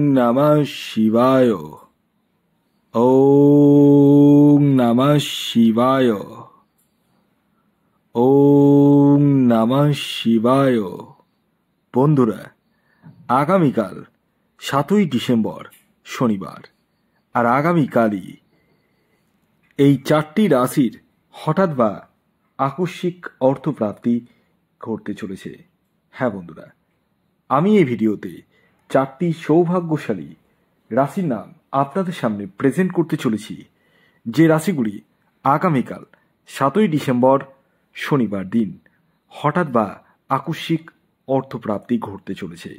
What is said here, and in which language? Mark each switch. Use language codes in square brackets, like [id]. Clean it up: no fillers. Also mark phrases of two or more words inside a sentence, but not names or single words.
[sa] নমঃ শিবায়। ওম নমঃ শিবায়। ওম নমঃ শিবায়। [bn] বন্ধুরা, আগামীকাল 7ই ডিসেম্বর শনিবার, আর আগামীকালই এই 4টি রাশির হঠাৎ বা আকস্মিক অর্থপ্রাপ্তি ঘটতে চলেছে। হ্যাঁ বন্ধুরা, আমি এই ভিডিওতে 4টি সৌভাগ্যশালী রাশির নাম আপনাদের সামনে প্রেজেন্ট করতে চলেছি, যে রাশিগুলি আগামীকাল 7ই ডিসেম্বর শনিবার দিন হঠাৎ বা আকস্মিক অর্থপ্রাপ্তি ঘটতে চলেছে।